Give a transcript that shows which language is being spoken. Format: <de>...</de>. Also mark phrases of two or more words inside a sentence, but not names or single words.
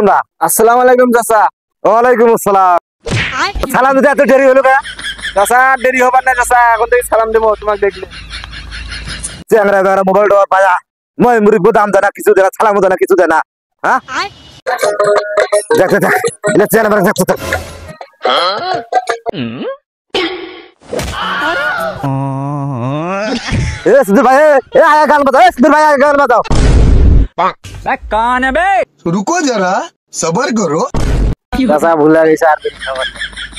<bn>তোমরা</bn> <ar>السلام عليكم</ar> <bn>চাচা</bn> <ar>وعليكم السلام</ar> <bn>সালাম দিতে এত দেরি হলো কেন চাচা দেরি হবার না চাচা এখন থেকে সালাম দেবো তোমাকে দেখলে চ্যাংরা বেড়া</bn> <en>mobile tower</en> <bn>পায়া ময় মুরব্বী দাম দেয় না কিছু দেয় না সালামও দেয় না কিছু দেয় না হ্যাঁ দেখতে থাক এটা চ্যাংরা বেড়া দেখতে থাক</bn> <hi>सुधीर भाई ए आया गान बताओ सुधीर भाई आया गान बताओ कौन है बे? रुको जरा सबर करो कैसा भूला गई 4 दिन</hi>